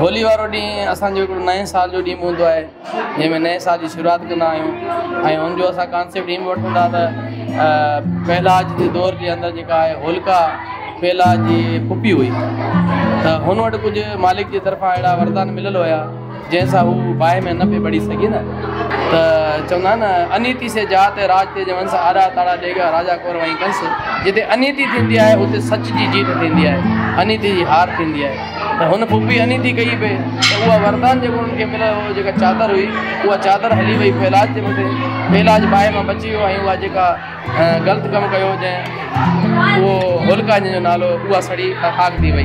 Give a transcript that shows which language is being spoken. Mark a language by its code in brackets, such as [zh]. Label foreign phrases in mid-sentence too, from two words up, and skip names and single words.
[sd] होली वारो ॾींहुं असांजो हिकिड़ो नए साल जो ॾींहुं हूंदो आहे, जंहिंमें नए साल जी शुरूआति कंदा आहियूं। ऐं हुनजो असां कॉन्सेप्ट ईअं वठूं था त पहलाज जे दौर जे अंदरि जेका आहे होलिका पहलाज जी पुपी हुई, त हुन वटि कुझु मालिक जे तरफ़ां अहिड़ा वरदान मिलियल हुया जंहिंसां हू बाहि में न पिए बढ़ी सघे न। त चवंदा न [hi] अनीति से जात राज ते वंश आड़ा ताड़ा ॾेगा राजा कोर वहीं कंस। [sd] जिते अनीति थींदी आहे उते सच जी जीत थींदी आहे, अनीति जी हार थींदी आहे। त हुन पुपी अनीति कई पई त उहा वरदान जेको हुनखे मिलियो हो, जेका चादर हुई उहा चादर हली वई पहलाज जे मथे। पहलाज बाहि मां बची वियो ऐं उहा जेका ग़लति कमु कयो जंहिं उहो होलिका जंहिंजो नालो, उहा सड़ी खाक थी वई।